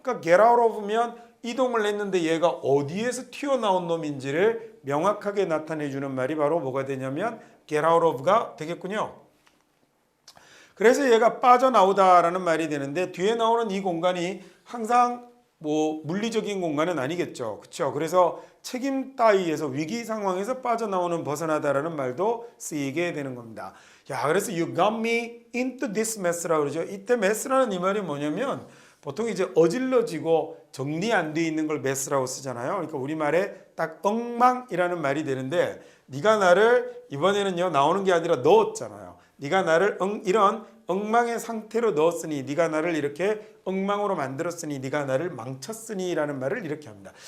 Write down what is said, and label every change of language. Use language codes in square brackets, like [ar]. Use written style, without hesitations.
[ko] 그러니까 get out of면 이동을 했는데 얘가 어디에서 튀어나온 놈인지를 명확하게 나타내 주는 말이 바로 뭐가 되냐면 get out of가 되겠군요. 그래서 얘가 빠져나오다라는 말이 되는데 뒤에 나오는 이 공간이 항상 뭐 물리적인 공간은 아니겠죠. 그렇죠? 그래서 책임 따위에서 위기 상황에서 빠져나오는 벗어나다라는 말도 쓰이게 되는 겁니다. 야, 그래서 [en] you got me into this mess라고 그러죠. [ko] 이때 mess라는 이 말이 뭐냐면 보통 이제 어질러지고 정리 안 돼 있는 걸 mess라고 쓰잖아요. 그러니까 우리말에 딱 엉망이라는 말이 되는데 네가 나를 이번에는요 나오는 게 아니라 넣었잖아요. 네가 나를 이런 엉망의 상태로 넣었으니 네가 나를 이렇게 엉망으로 만들었으니 네가 나를 망쳤으니 라는 말을 이렇게 합니다.